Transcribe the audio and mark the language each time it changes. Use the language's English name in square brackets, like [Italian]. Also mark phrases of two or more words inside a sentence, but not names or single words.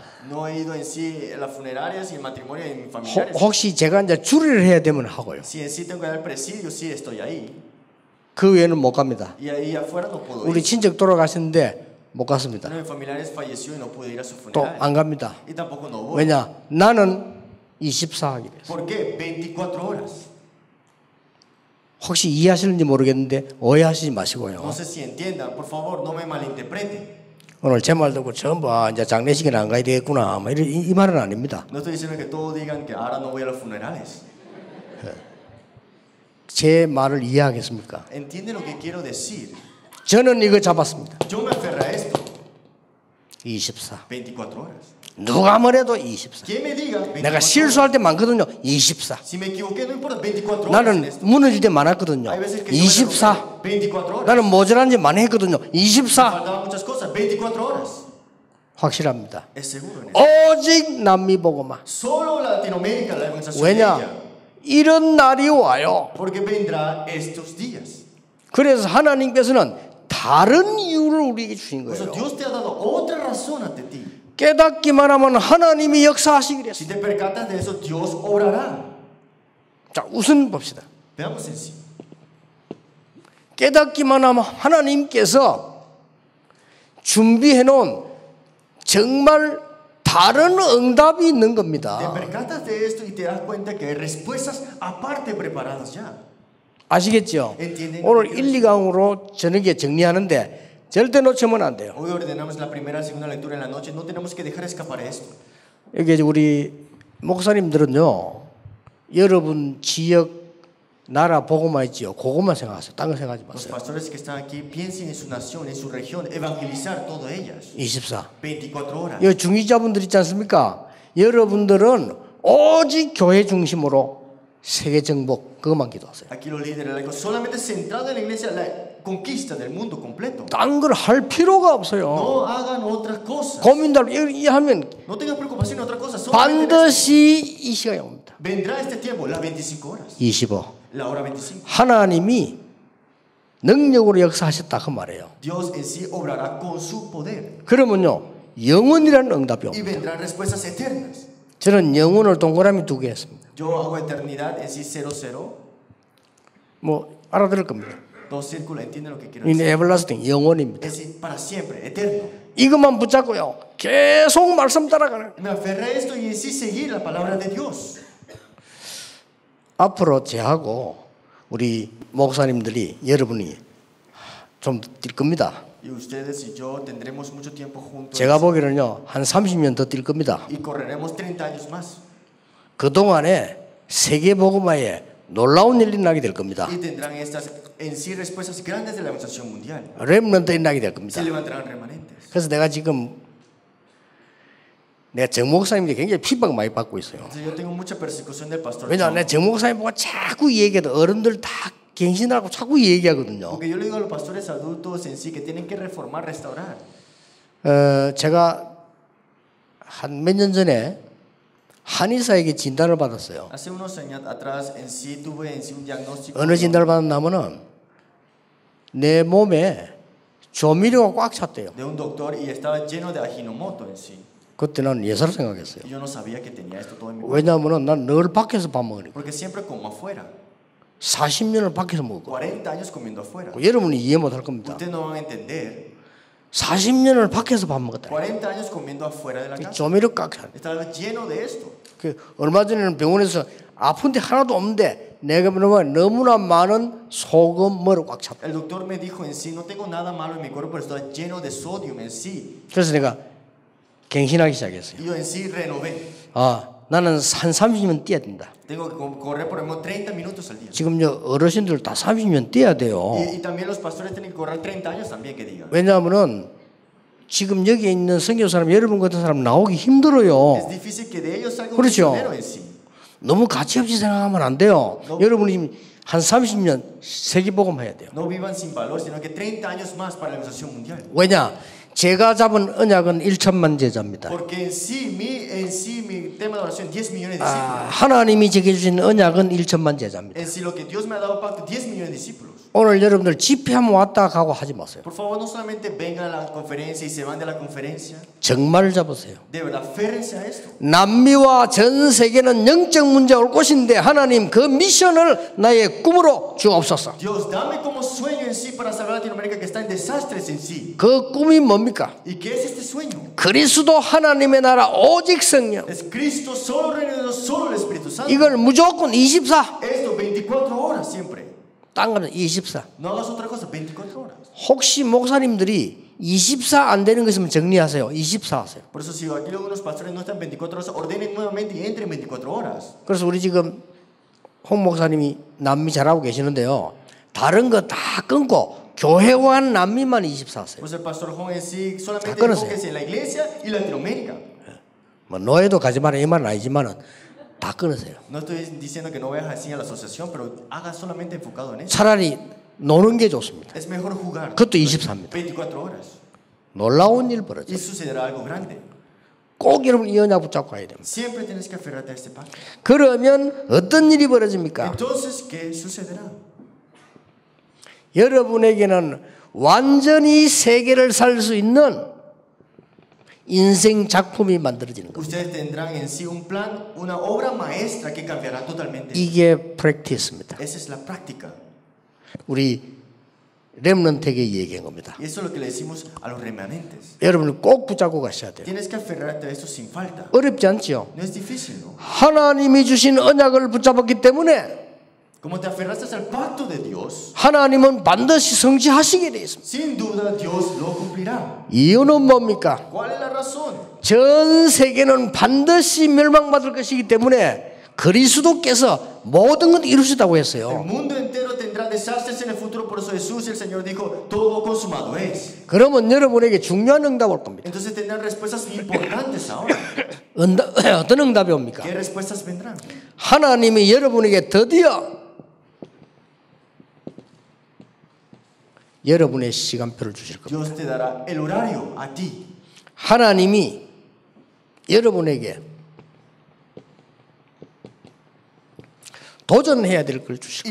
[Spanish] No he ido en sí a las funerarias y el matrimonio de mis familiares. [Korean] 혹시 제가 이제 주례를 해야 되면 하고요. [Spanish] Si en sí tengo que dar presidio, sí estoy ahí. [Korean] 그 외에는 못 갑니다. [Spanish] Y ahí afuera no puedo [Korean] 우리 [Spanish] ir. [Korean] 친척 돌아가셨는데 못 갔습니다. [Spanish] Uno de mis familiares falleció y no pude ir a su [Korean] 또 [Spanish] funeral. [Korean] 안 갑니다. [Spanish] Y tampoco no voy. [Korean] 왜냐? 나는 24 하기로 했어요. [Spanish] ¿Por qué? 24 horas. [Korean] 혹시 이해하시는지 모르겠는데 오해하시지 마시고요. [Spanish] No sé si entiendan, por favor, no me malinterpreten. [Korean] 오늘 제 말 듣고 전부 이제 장례식에 안 가야 되겠구나. 뭐 이 말은 아닙니다. [Spanish] No estoy diciendo que todos digan que ahora no voy a los funerales. [Korean] 제 말을 이해하겠습니까? [Spanish] ¿Entienden lo que quiero decir? [Korean] 저는 이거 잡았습니다. [Spanish] Yo me aferré a esto. 24. 24 horas. [Korean] 누가 뭐래도 24. [Spanish] ¿Quién me diga? 24 [Korean] 내가 [Spanish] horas. [Korean] 실수할 때 많거든요. 24. [Spanish] Si me equivoqué, no importa. 24 horas. en [Korean] 나는 [Spanish] esto. [Korean] 무너질 때 많았거든요. [Spanish] Hay veces que yo me 24. equivoqué. 24 horas. [Korean] 나는 모자란 지 많이 했거든요. 24. [Spanish] Faltaban muchas cosas. 24 horas. [Korean] 확실합니다. [Spanish] Es seguro en eso. [Korean] 오직 남미 보고만. [Spanish] Solo Latinoamérica la evangelización de [Korean] 왜냐? [Spanish] ella. [Korean] 이런 날이 와요. [Spanish] Porque vendrá estos días. [Korean] 그래서 하나님께서는 다른 이유를 우리에게 주신 [Spanish] Por eso [Korean] 거예요. [Spanish] Dios te ha dado otra razón ante ti. [Korean] 깨닫기만 하면 하나님이 역사하시기로 [Spanish] Si [Korean] 했어요. [Spanish] te percatas de eso, Dios obrará. [Korean] 자, 우선 봅시다. [Spanish] Veamos en sí. [Korean] 깨닫기만 하면 하나님께서 준비해 놓은 정말 다른 응답이 있는 [Spanish] Te [Korean] 겁니다. [Spanish] percatas de esto y te das cuenta que hay respuestas aparte preparadas ya. [Korean] 아시겠죠? [Spanish] entienden? [Korean] 오늘 1, 2강으로 저녁에 정리하는데 절대 놓치면 안 돼요. [Spanish] Hoy ordenamos la primera y segunda lectura en la noche. No tenemos que dejar escapar esto. [Korean] 여기 이제 우리 목사님들은요, 여러분 지역 나라 보고만 있지요. 그것만 생각하세요. 딴 거 생각하지 [Spanish] Los [Korean] 마세요. [Spanish] pastores que están aquí piensen en su nación, en su región, evangelizar todas ellas. 24. 24 horas. [Korean] 이 중직자분들 있지 않습니까? 여러분들은 오직 교회 중심으로 세계 정복 그것만 기도하세요. [Spanish] Aquí los líderes laicos solamente centrados en la iglesia, la conquista del mundo completo. [Korean] 딴 걸 할 필요가 없어요. [Spanish] No hagan otras cosas. [Korean] 고민들 하면 [Spanish] No tengan preocupación en otra cosa. Solamente en esto. [Korean] 반드시 이 시간이 옵니다. [Spanish] Vendrá este tiempo, las 25 horas. 25. La hora 25. [Korean] 하나님이 능력으로 역사하셨다 그 말이에요. [Spanish] Dios en sí obrará con su poder [Korean] 그러면요 영원이라는 응답이 [Spanish] y [Korean] 옵니다. [Spanish] vendrán respuestas eternas. [Korean] 저는 영혼을 동그라미 2개 했습니다. [Spanish] Yo hago eternidad en sí 00, [Korean] 뭐 알아들을 겁니다. [Spanish] 2 círculos, entienden lo que quiero [Korean] 이 [Spanish] decir. [Korean] 에블라스팅 영혼입니다. [Spanish] Es decir, para siempre, eterno. [Korean] 이것만 붙잡고요 계속 말씀 따라가는. [Spanish] Me aferré a esto y en sí seguir la palabra de Dios. [Korean] 앞으로 저하고 우리 목사님들이 여러분이 좀 뛸 겁니다. [Spanish] Y ustedes y yo tendremos mucho tiempo juntos [Korean] 제가 보기에는요 한 30년 더 뛸 겁니다. [Spanish] y correremos 30 años más. [Korean] 그동안에 세계 복음화에 놀라운 일이 일어나게 될 겁니다. [Spanish] Y tendrán estas en sí respuestas grandes de la evangelización mundial. [Korean] 렘넌트 일어나게 될 겁니다. [Spanish] Se levantarán remanentes. [Korean] 그래서 내가 정 목사님께 굉장히 핍박 많이 받고 있어요. [Spanish] Entonces yo tengo mucha persecución del pastor [Korean] 왜냐하면 John, 내가 정 목사님 보고 자꾸 얘기해도 어른들 다 갱신하고 자꾸 얘기하거든요. [Spanish] porque yo le digo a los pastores adultos en sí que tienen que reformar, restaurar. [Korean] 제가 한 몇 년 전에 한의사에게 진단을 받았어요. [Spanish] Hace unos años atrás en sí tuve en sí un diagnóstico [Korean] 어느 진단을 받았냐면은 내 몸에 조미료가 꽉 찼대요. [Spanish] de un doctor y estaba lleno de Ajinomoto en sí. [Korean] 그때는 예사를 생각했어요. [Spanish] Y yo no sabía que tenía esto todo en mi cuerpo, [Korean] 왜냐하면은 난 늘 밖에서 밥 먹으니까 [Spanish] porque siempre como afuera. [Korean] 40년을 밖에서 먹고 [Spanish] 40 años comiendo afuera. [Korean] 여러분이 이해 못할 겁니다. [Spanish] Ustedes no van a entender. [Korean] 40년을 밖에서 밥 먹었다. [Spanish] 40 años comiendo afuera de la casa. [Korean] 조미료 꽉 찼. [Spanish] Estaba lleno de esto. [Korean] 얼마 전에는 병원에서 아픈데 하나도 없는데 내가 너무나 많은 소금물을 꽉 찼다. [Spanish] El doctor me dijo en sí, no tengo nada malo en mi cuerpo, pero está lleno de sodio en sí. [Korean] 그래서 내가 갱신하기 시작했어요. [Spanish] Y yo en sí renové. [Korean] 나는 한 30년 뛰어야 된다. [Spanish] Tengo que correr por lo menos 30 minutos al día. [Korean] 지금 어르신들 다 30년 뛰어야 돼요. [Spanish] Y también los pastores tienen que correr 30 años también, que digan. [Korean] 왜냐하면은 지금 여기 있는 선교 사람 여러분 같은 사람 나오기 힘들어요. [Spanish] Es difícil que de ellos salga un [Korean] 그렇죠. [Spanish] misionero en sí. [Korean] 너무 가치없이 생각하면 안 돼요. 여러분이 한 30년 세계복음 해야 돼요. [Spanish] No vivan sin valor, sino que 30 años más para la evangelización mundial. [Korean] 왜냐? 제가 잡은 언약은 1천만 제자입니다. [Spanish] Porque en sí mi tema de oración 10 millones de discípulos. [Korean] 하나님이 제게 주신 언약은 1천만 제자입니다. [Spanish] En sí lo que Dios me ha dado pacto 10 millones de discípulos. [Korean] 오늘 여러분들 집회하면 왔다 가고 하지 마세요. [Spanish] Por favor, no solamente vengan a la conferencia y se van de la conferencia. [Korean] 정말 잡으세요. [Spanish] De verdad, aférrense a esto. [Korean] 남미와 전 세계는 영적 문제가 올 곳인데 하나님 그 미션을 나의 꿈으로 주옵소서. [Spanish] Dios, dame como sueño en sí para salvar a Latinoamérica que está en desastres en sí. [Korean] 그 꿈이 뭡니까? [Spanish] ¿Y qué es este sueño? [Korean] 그리스도 하나님의 나라 오직 성령. [Spanish] Es Cristo, solo reino de Dios, solo el Espíritu Santo. [Korean] 이걸 무조건 24. [Spanish] Esto 24 horas siempre. [Korean] 딴 거는 24. [Spanish] No hagas otra cosa, 24 horas. [Korean] 혹시 목사님들이 24 안 되는 거 있으면 정리하세요. 24 하세요. [Spanish] Por eso si aquí algunos pastores no están 24 horas, ordenen nuevamente y entren 24 horas. [Korean] 그래서 우리 지금 홍 목사님이 남미 잘하고 계시는데요. 다른 거 다 끊고 교회와 남미만 24 하세요. [Spanish] Pues el pastor Juan en sí solamente [Korean] 끊으세요. [Spanish] enfóquese en la iglesia y Latinoamérica. [Korean] 뭐 노예도 가지 마라 이 말은 아니지만은 다 끊으세요. [Spanish] No estoy diciendo que no vayas así a la asociación, pero haga solamente enfocado en eso. [Korean] 차라리 노는 게 좋습니다. [Spanish] Es mejor jugar. [Korean] 그것도 24입니다. [Spanish] 24 horas. [Korean] 놀라운 일 벌어져. [Spanish] Y sucederá algo grande. [Korean] 꼭 여러분 이 언약 붙잡고 가야 됩니다. [Spanish] Siempre tienes que aferrarte a este pacto. [Korean] 그러면 어떤 일이 벌어집니까? [Spanish] Entonces, ¿qué sucederá? [Korean] 여러분에게는 완전히 세계를 살 수 있는 인생 작품이 만들어지는 겁니다. [Spanish] Ustedes tendrán en sí un plan, una obra maestra que cambiará totalmente. [Korean] 이게 프랙티스입니다. [Spanish] Esa es la práctica. [Korean] 우리 렘넌트에게 얘기한 겁니다. [Spanish] Y eso es lo que le decimos a los remanentes. [Korean] 여러분은 꼭 붙잡고 가셔야 돼요. [Spanish] Tienes que aferrarte a esto sin falta. [Korean] 어렵지 않지요? [Spanish] No es difícil, ¿no? [Korean] 하나님이 주신 언약을 붙잡았기 때문에 [Spanish] Como te aferraste al pacto de Dios, [Korean] 하나님은 반드시 성취하시게 되어 있습니다. [Spanish] sin duda Dios lo cumplirá. [Korean] 이유는 뭡니까? [Spanish] ¿Cuál es la razón? [Korean] 전 세계는 반드시 멸망받을 것이기 때문에 그리스도께서 모든 걸 이루셨다고 [Spanish] El [Korean] 했어요. [Spanish] mundo entero tendrá desastres en el futuro, por eso Jesús y el Señor dijo, todo consumado es. [Korean] 그러면 여러분에게 중요한 응답 올 겁니다. [Spanish] Entonces tendrán respuestas importantes ahora. [Korean] 어떤 응답이 옵니까? [Spanish] ¿Qué respuestas vendrán? [Korean] 하나님이 여러분에게 드디어 여러분의 시간표를 주실 겁니다. [Spanish] Dios te dará el horario a ti. [Korean] 하나님이 여러분에게 도전해야 될 걸 주시고